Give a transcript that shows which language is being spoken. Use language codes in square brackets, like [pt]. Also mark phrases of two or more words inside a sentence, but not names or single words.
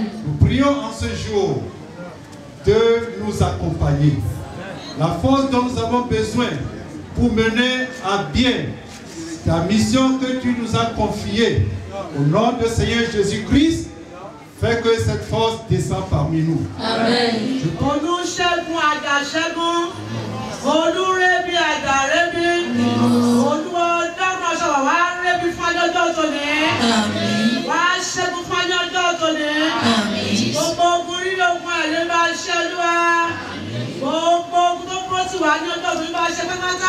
[fr] Nous prions en ce jour de nous accompagner. La force dont nous avons besoin pour mener à bien ta mission que tu nous as confiée au nom de Seigneur Jésus-Christ, fait que cette force descende parmi nous. Amen. [yo] Olúṣẹ́gun àjàṣẹ́gun, olúrẹ́bí àjàrẹ́bí, olúọdọ́gbọ̀n ṣọ̀wọ̀ wá rẹ́bí fún ọjọ́ tòní. Àmín. Wá ṣẹ́gun fún ọjọ́ tòní. Àmín. Gbogbo ogun lílo ogun ẹ̀lẹ́ bá ṣẹ́lúwa. Gbogbo ogun tó kúrò sí wa wá ní ọjọ́ òní bá ṣe pátápátá.